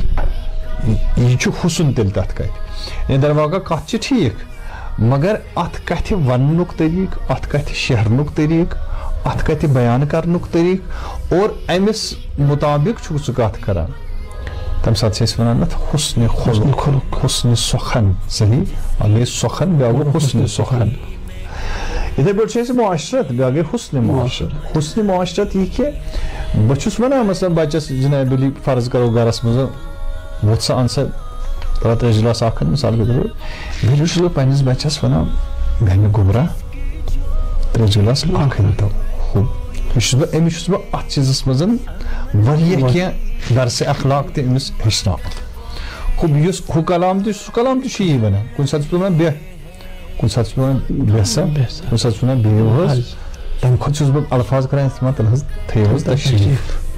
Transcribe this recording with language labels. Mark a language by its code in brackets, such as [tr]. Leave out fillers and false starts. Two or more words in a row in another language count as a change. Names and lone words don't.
[ks] یہ چھُ حسن تیٚلہِ تتھ کتھِ یعنی درواقع کتھ چھِ ٹھیٖک مگر اتھ کتھِ وننُک طریٖقہٕ اتھ کتھِ شیرنُک طریٖقہٕ اتھ کتھِ بیان کرنُک طریٖقہٕ اور امس مطابق چھُکھ ژٕ کتھ کران تمہِ ساتہٕ چھِ أسۍ ونان اتھ حسن خلق حسن سخن صحیح اکھ گٔے سخن بیاکھ گوٚو حسن سخن یِتھے پٲٹھۍ چھُ اَسہِ معاشرت بیاکھ گٔے حسن معاشرت حسن معاشرت یہِ کہِ بہٕ چھُس ونان مثلاً بچس جناب علی [ur] فرض کرو [ks] گرس منٛز ووٚتھ سا ان سا ترٛیش گلاس اکھ [ur] مثال کے طور پہ [ks] گرِ چھُس بہٕ پننس بچس ونان گنہِ گوٚبرا ترٛیش گلاس اکھ أنۍتو أمِس چھُس بہٕ اتھ چیٖزس منٛز واریاہ کینٛہہ درسِ اخلاق تہِ أمِس ہیٚچھناوان خوب یُس ہُہ کلام تہِ چھُ سُہ کلام تہِ چھُ یی ونان کُنہِ ساتہٕ چھُس بہٕ ونان بیٚہہ کُنہِ ساتہٕ چھُس بہٕ ونان بیٚہہ سا کُنہِ ساتہٕ چھُس ونان بِہِو حظ تمہِ کھۄتہٕ چھُس بہٕ الفاظ کران استعمال تیٚلہِ حظ تھٲیِو حظ تشریٖف